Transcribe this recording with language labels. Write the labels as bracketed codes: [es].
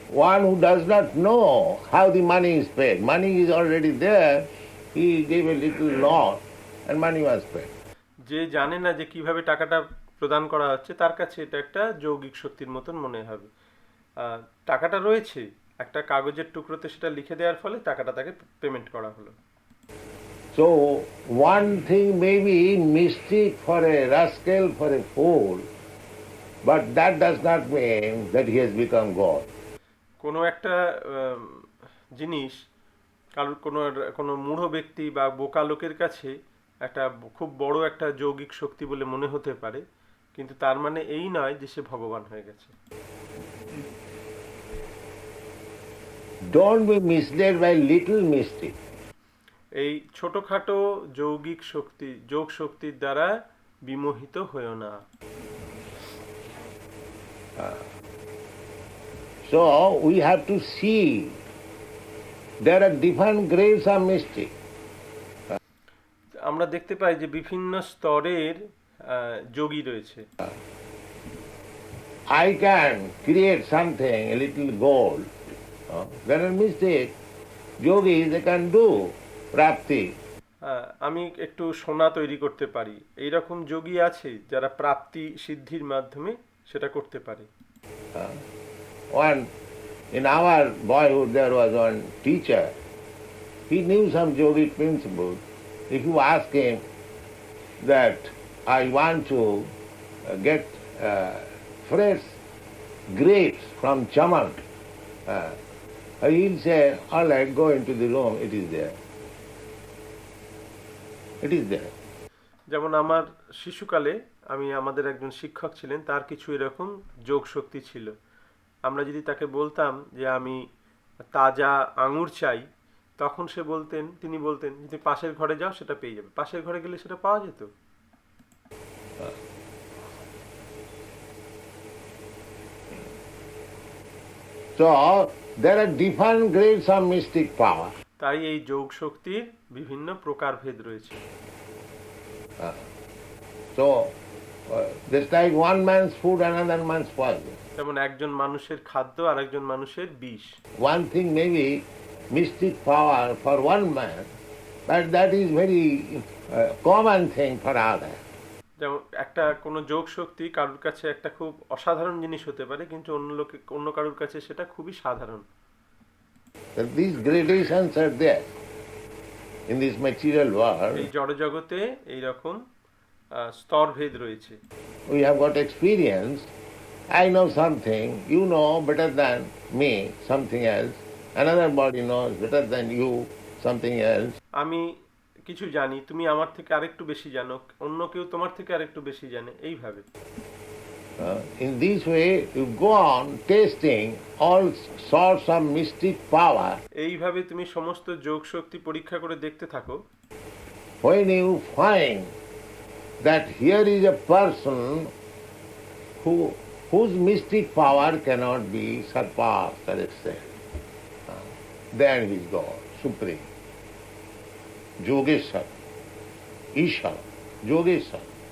[en] One who does not know how the money is paid. Money is already there. He gave a little loan and money was paid. [bn] যে জানে না যে কিভাবে টাকাটা প্রদান করা হচ্ছে, তার কাছে এটা একটা যৌগিক শক্তির মতন মনে হবে। টাকাটা রয়েছে, একটা কাগজের টুকরোতে সেটা লিখে দেওয়ার ফলে টাকাটা তাকে পেমেন্ট করা হলো। [en] So one thing may be mystic for a rascal, for a fool, but that does not mean that he has become God. [bn] কোনো একটা জিনিস কারোর কোনো মূঢ় ব্যক্তি বা বোকা লোকের কাছে একটা খুব বড় একটা যৌগিক শক্তি বলে মনে হতে পারে, কিন্তু তার মানে এই নয় যে সে ভগবান হয়ে গেছে। [en] Don't be misled by little mystic. [bn] এই ছোটখাটো যৌগিক শক্তি, যোগ শক্তির দ্বারা বিমোহিত হয়েও না। [en] So we have to see there are different grades of mystic. [bn] আমরা দেখতে পাই যে বিভিন্ন স্তরের যোগী রয়েছে। [en] I can create something, a little gold. There are mystic yogis, they can do prapti. [bn] আমি একটু সোনা তৈরি করতে পারি, এইরকম যোগী আছে যারা প্রাপ্তি সিদ্ধির মাধ্যমে সেটা করতে পারে। [en] One in our boyhood there was one teacher. He knew some yogic principles. If you ask him that I want to get fresh grapes from Chaman, he'll say, all right, go into the room, it is there. It is there. [bn] যেমন আমার শিশুকালে আমাদের একজন শিক্ষক ছিলেন, তার কিছু এরকম যোগ শক্তি ছিল। আমরা যদি তাকে বলতাম যে আমি তাজা আঙুর চাই, তখন তিনি বলতেন যদি পাশের ঘরে যাও সেটা পেয়ে যাবে। পাশের ঘরে গেলে সেটা পাওয়া যেত। [en] So there are different grades of mystic power. [bn] তাই এই যোগ শক্তির বিভিন্ন প্রকারভেদ রয়েছে। [en] So just like one man's food, another man's poison. [bn] যেমন একজন মানুষের খাদ্য আর একজন মানুষের বিষ। [en] One thing may be mystic power for one man, but that is very common thing for others. [bn] যেমন একটা কোনো যোগ শক্তি কারোর কাছে একটা খুব অসাধারণ জিনিস হতে পারে, কিন্তু অন্য কারোর কাছে সেটা খুবই সাধারণ। [en] These gradations are there in this material world. [bn] এই জড় জগতে এইরকম স্তরভেদ রয়েছে। [en] We have got experience. I know something, you know better than me something else. Another body knows better than you something else. [bn] আমি কিছু জানি, তুমি আমার থেকে আরেকটু বেশি জানো, অন্য কেউ তোমার থেকে আরেকটু বেশি জানে, এইভাবে। [en] In this way you go on tasting all sorts of mystic power. [bn] এইভাবে তুমি সমস্ত যোগ শক্তি পরীক্ষা করে দেখতে থাকো। [en] when you find that here is a person whose mystic power cannot be surpassed or excelled, then he is God, Supreme. [sa] Yogeshwar, Ishwar, Yogeshwar.